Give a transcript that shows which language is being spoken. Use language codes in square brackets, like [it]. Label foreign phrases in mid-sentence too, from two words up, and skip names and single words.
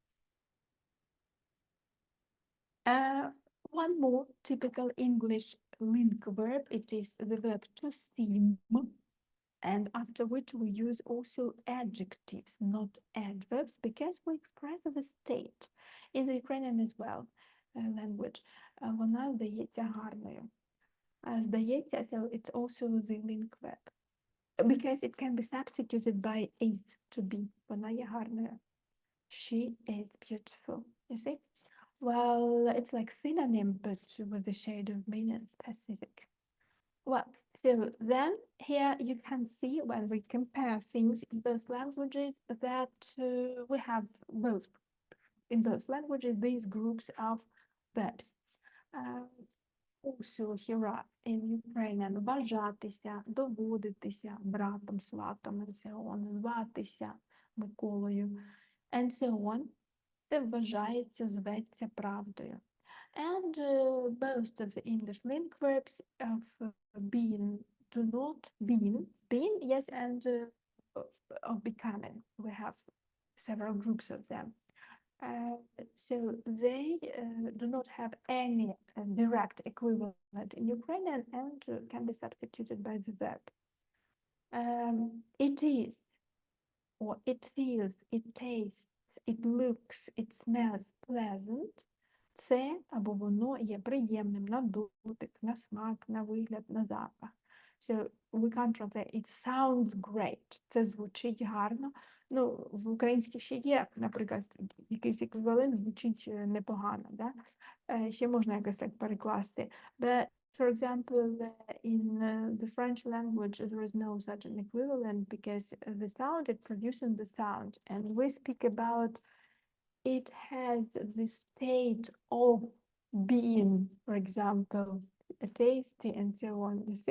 [en] One more typical English link verb, it is the verb to seem, and after which we use also adjectives, not adverbs, because we express the state. In the Ukrainian as well language, [uk] вона здається гарною. Здається, [en] so it's also the link verb. Because it can be substituted by is to be. [uk] Вона є гарною. [en] She is beautiful. You see? Well, it's like synonym, but with the shade of meaning specific. Well, so then here you can see when we compare things in both languages that we have both in both languages these groups of verbs. Also here are in Ukrainian [uk] вважатися, доводитися братом, сватом, [en] and so on, [uk] зватися Миколою, [en] and so on. [uk] Це вважається, зветься правдою. [en] And most of the English link verbs of being, do not, being, yes, and of becoming. We have several groups of them. So they do not have any direct equivalent in Ukrainian and can be substituted by the verb. It is, or it feels, it tastes, it looks, it smells pleasant. [uk] Це або воно є приємним на дотик, на смак, на вигляд, на запах. [en] So we can't translate it sounds great. [uk] Це звучить гарно. Ну, в українській ще є, наприклад, якийсь еквівалент звучить непогано, да? Ще можна якось так перекласти. [en] But, for example, in the French language, there is no such an equivalent because the sound, it produces the sound. And we speak about it has the state of being, for example, tasty and so on, you see?